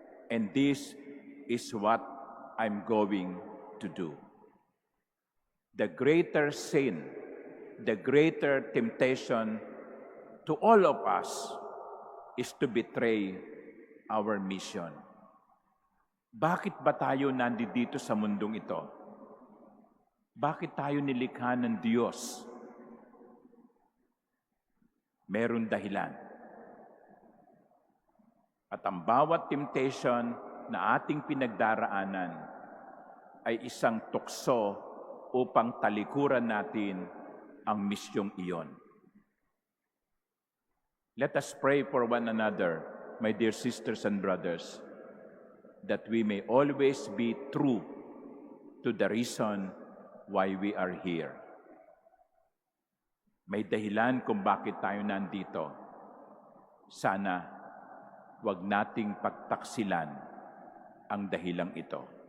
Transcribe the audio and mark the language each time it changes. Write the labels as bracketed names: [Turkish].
[English] And this is what I'm going to do. The greater sin, the greater temptation to all of us is to betray our mission. [Filipino] Bakit ba tayo nandito sa mundong ito? Bakit tayo nilikha ng Diyos? Meron dahilan. At ang bawat temptation na ating pinagdaraanan ay isang tukso upang talikuran natin ang misyong iyon. [English] Let us pray for one another, my dear sisters and brothers, that we may always be true to the reason why we are here. [Filipino] May dahilan kung bakit tayo nandito. Sana wag nating pagtaksilan ang dahilang ito.